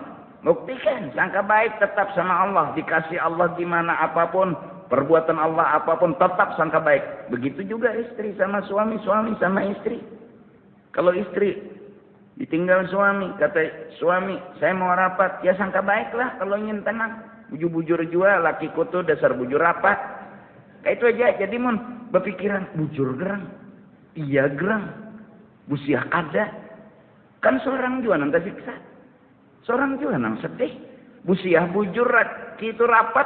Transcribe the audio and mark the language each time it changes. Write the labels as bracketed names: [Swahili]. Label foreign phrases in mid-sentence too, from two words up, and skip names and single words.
[Indonesian] Buktikan. Sangka baik tetap sama Allah. Dikasih Allah dimana apapun. Perbuatan Allah apapun tetap sangka baik. Begitu juga istri sama suami. Suami sama istri. Kalau istri ditinggal suami, kata suami, saya mau rapat. Ya sangka baiklah kalau ingin tenang. [Banjar] Bujur-bujur jua, lakiku tuh dasar bujur rapat. [Indonesian] Kayak itu aja. [Banjar] Jadi mun berpikiran, bujur gerang. Iya gerang. Busiah kada. Kan seorang jua nang tersiksa. Seorang jua nang sedih. Busiah bujur, itu rapat.